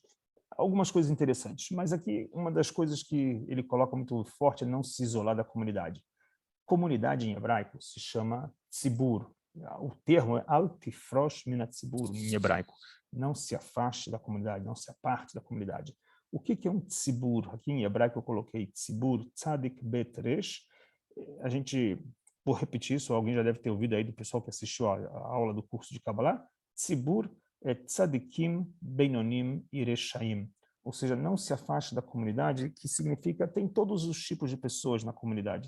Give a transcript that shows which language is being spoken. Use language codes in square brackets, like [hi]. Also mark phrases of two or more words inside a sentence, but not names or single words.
[pt] Algumas coisas interessantes, mas aqui uma das coisas que ele coloca muito forte é não se isolar da comunidade. Comunidade em hebraico se chama tzibur. O termo é [he] אל תפרוש מן הציבור [pt] em hebraico. Não se afaste da comunidade, não se aparte da comunidade. O que é um tzibur? Aqui em hebraico eu coloquei tzibur, [he] צדי בית ריש. [pt] A gente, vou repetir isso, alguém já deve ter ouvido aí do pessoal que assistiu a aula do curso de Kabbalah. Tzibur é [he] צדיקים, בינונים [pt] e reshaim. Ou seja, não se afaste da comunidade, que significa tem todos os tipos de pessoas na comunidade.